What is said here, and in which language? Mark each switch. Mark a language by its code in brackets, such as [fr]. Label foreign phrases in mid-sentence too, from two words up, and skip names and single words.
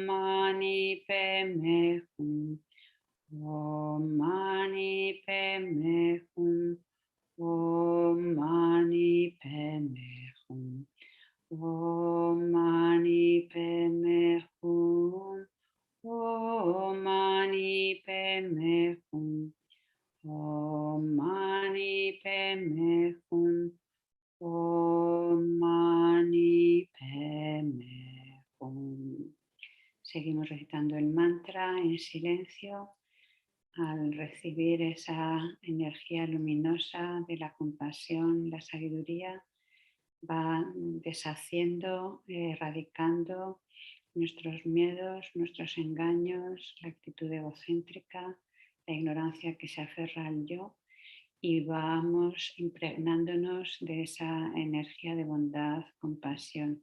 [sa] Mani Padme Hum, Om Mani Padme Hum, Om Mani Padme Hum, Om Mani Padme Hum, Om Mani Padme Hum, Om Mani Padme Hum, Om Mani Padme Hum. [es] Seguimos recitando el mantra en silencio. Al recibir esa energía luminosa de la compasión, la sabiduría, va deshaciendo, erradicando nuestros miedos, nuestros engaños, la actitud egocéntrica, la ignorancia que se aferra al yo, y vamos impregnándonos de esa energía de bondad, compasión.